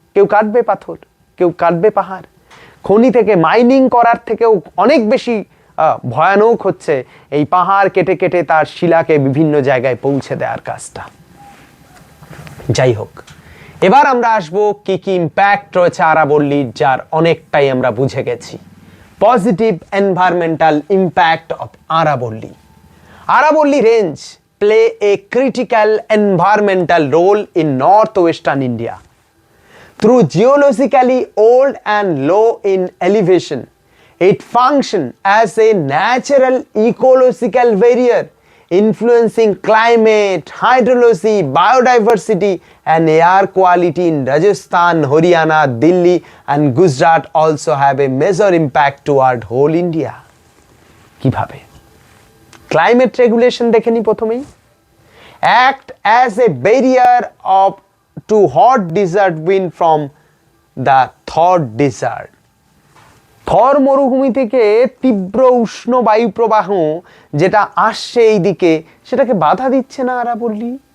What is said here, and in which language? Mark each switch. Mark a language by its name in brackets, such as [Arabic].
[Bangla] কেউ কাটবে পাথর, কেউ কাটবে পাহাড়? খনি থেকে মাইনিং করার থেকেও অনেক বেশি ভয়ানক হচ্ছে এই পাহাড় কেটে কেটে তার শিলাকে বিভিন্ন জায়গায় পৌঁছে দেওয়ার কাজটা। যাই হোক, এবার আমরা আসবো কি কি ইম্প্যাক্ট রয়েছে আরাবল্লীর, যার অনেকটাই আমরা বুঝে গেছি। [English] Positive environmental impact of আরাবল্লী। Aravalli Range play a critical environmental role in northwestern India. Through geologically old and low in elevation, it functions as a natural ecological barrier influencing climate, hydrology, biodiversity and air quality in Rajasthan, Haryana, Delhi and Gujarat also have a major impact toward whole India. [Bangla] কিভাবে? Climate regulation দেখে নি প্রথমেই। [English] Act as a barrier of to hot desert wind from the Thar desert. [Bangla] থর মরুভূমি থেকে তীব্র উষ্ণ বায়ু প্রবাহ যেটা আসছে এই দিকে, সেটাকে বাধা দিচ্ছে না আরাবল্লী।